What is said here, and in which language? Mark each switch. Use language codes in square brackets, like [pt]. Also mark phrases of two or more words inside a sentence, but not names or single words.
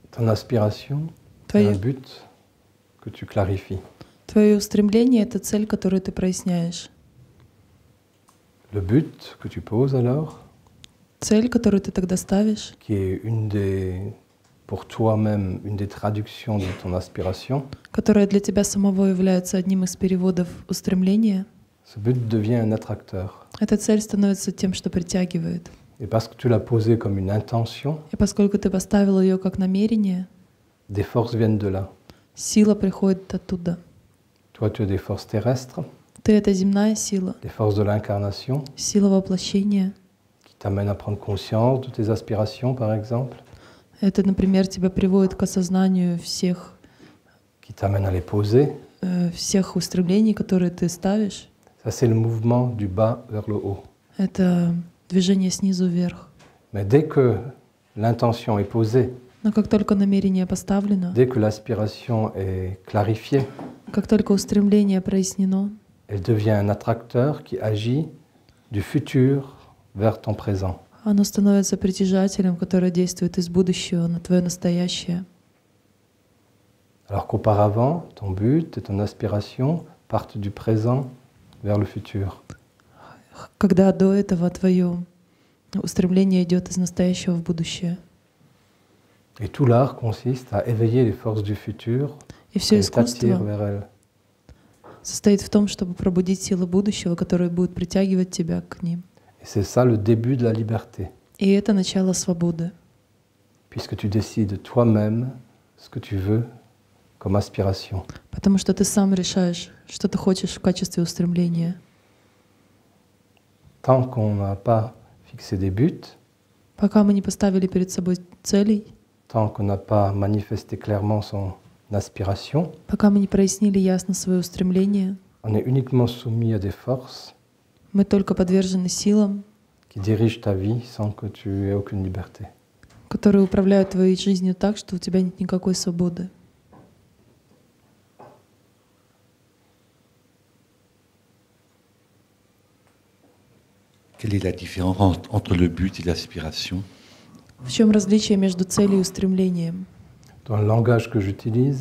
[fr] aspiration, c'est un but que tu clarifies. [ru] Твое устремление — это цель, которую ты проясняешь. [fr] Le but que tu poses alors, [ru] цель, которую ты тогда ставишь, [fr] qui est pour toi-même, une des traductions de ton aspiration, [ru] которая для тебя самого является одним из переводов устремления, [fr] ce but devient un attracteur. [ru] эта цель становится тем, что притягивает. [fr] Et parce que tu l'as posé comme une intention, [ru] И поскольку ты поставил ее как намерение, [fr] des forces viennent de là. [ru] сила приходит оттуда. [fr] Toi, tu as des forces terrestres, [ru] Ты — это земная сила, [fr] des forces de l'incarnation, [ru] сила воплощения. [fr] qui t'amènent à prendre conscience de tes aspirations, par exemple, [ru] Это, например, тебя приводит к осознанию всех [fr] t'amène à les poser. [ru] Всех устремлений, которые ты ставишь. [fr] Ça, c'est le mouvement du bas vers le haut. [ru] Это движение снизу вверх. [fr] Mais dès que l'intention est posée, [ru] Но как только намерение поставлено, [fr] dès que l'aspiration est clarifiée, [ru] как только устремление прояснено, [fr] elle devient un attracteur qui agit du futur vers ton présent. [ru] оно становится притяжателем, который действует из будущего на твое настоящее. [fr] Alors qu'auparavant, ton but et ton aspiration partent du présent vers le futur. [ru] Когда до этого твое устремление идет из настоящего в будущее. [fr] Et tout l'art consiste à éveiller les forces du futur [ru] и все [fr] et t'attirer [ru] искусство [fr] vers elles. [ru] состоит в том, чтобы пробудить силы будущего, которые будут притягивать тебя к ним. [fr] Et c'est ça le début de la liberté. [ru] И это начало свободы. [fr] Puisque tu décides toi-même ce que tu veux comme aspiration. [ru] Потому что ты сам решаешь, что ты хочешь в качестве устремления. [fr] Tant qu'on n'a pas fixé des buts, [ru] пока мы не поставили перед собой целей, [fr] tant qu'on n'a pas manifesté clairement son aspiration, [ru] пока мы не прояснили ясно свое устремление, [fr] on est uniquement soumis à des forces [ru] мы только подвержены силам, [fr] qui dirigent ta vie sans que tu aies aucune liberté. [ru] которые управляют твоей жизнью так, что у тебя нет никакой свободы. [fr] Quelle est la différence entre le but et l'aspiration? [ru] В чем различие между целью и устремлением? [fr] Dans le langage que j'utilise,